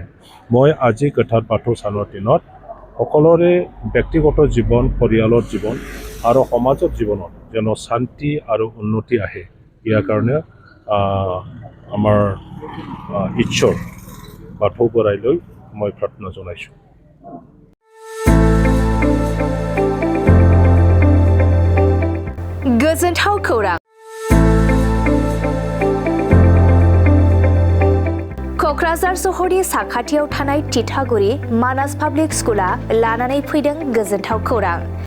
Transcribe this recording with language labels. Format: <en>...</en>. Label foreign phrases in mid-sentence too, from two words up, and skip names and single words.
<as>মই আজি কথাত বাথৌ চানৰ দিনত সকলোৰে ব্যক্তিগত জীৱন, পৰিয়ালৰ জীৱন আৰু সমাজৰ জীৱনত যেন শান্তি আৰু উন্নতি আহে, ইয়াৰ কাৰণে আমাৰ ঈশ্বৰ বাথৌ বৰাইলৈ মই প্ৰাৰ্থনা জনাইছোঁ।</as> <brx>गोजोनथाव खौरां। क'क्राझार सहरनि साखाथियाव थानाय तितागुरि मानास पाब्लिक स्कुला लानानै फैदों गोजोनथाव खौरां।</brx>